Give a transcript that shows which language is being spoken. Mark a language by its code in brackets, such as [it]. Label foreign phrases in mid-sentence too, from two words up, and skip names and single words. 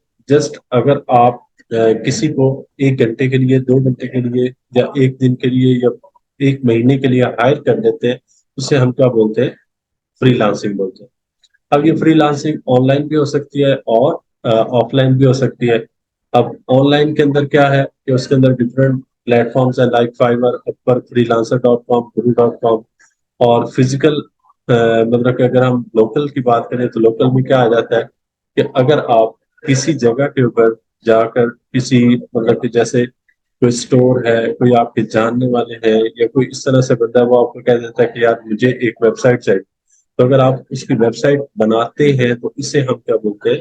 [ur] جسٹ اگر آپ کسی کو 1 گھنٹے کے لیے، 2 گھنٹے کے لیے، یا 1 دن کے لیے، یا 1 مہینے کے لیے ہائر کر دیتے ہیں، اسے ہم کیا بولتے ہیں؟ فری لانسنگ بولتے ہیں۔ اب یہ فری لانسنگ آن لائن بھی ہو سکتی ہے اور آف لائن بھی ہو سکتی ہے۔ اب آن لائن کے اندر کیا ہے کہ اس کے اندر [en] different platforms [ur] ہیں لائک فائور، اپر، freelancer.com، guru.com۔ اور فزیکل مطلب کہ اگر ہم لوکل کی بات کریں تو لوکل میں کیا آ جاتا ہے کہ اگر آپ کسی جگہ کے اوپر جا کر کسی مطلب کہ جیسے کوئی اسٹور ہے، کوئی آپ کے جاننے والے ہیں، یا کوئی اس طرح سے بندہ وہ آپ کو کہہ دیتا ہے کہ یار مجھے ایک ویب سائٹ چاہیے، تو اگر آپ اس کی ویب سائٹ بناتے ہیں تو اسے ہم کیا بولتے ہیں؟